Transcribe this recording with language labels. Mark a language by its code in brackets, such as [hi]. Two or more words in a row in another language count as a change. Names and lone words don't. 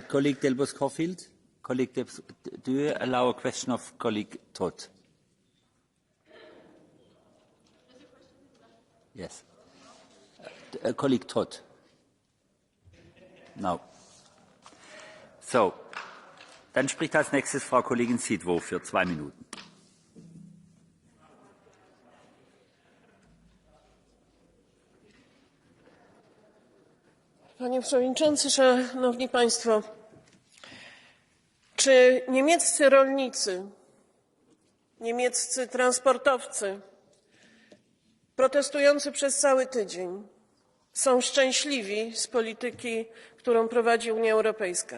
[en] Colleague Delbos-Corfield, do you allow a question of colleague Todt? Yes. Colleague Todt. No. So, [de] dann spricht als nächstes Frau Kollegin Szydło für 2 Minuten. [pl] Panie Przewodniczący, Szanowni Państwo! Czy niemieccy rolnicy, niemieccy transportowcy protestujący przez cały tydzień są szczęśliwi z polityki, którą prowadzi Unia Europejska?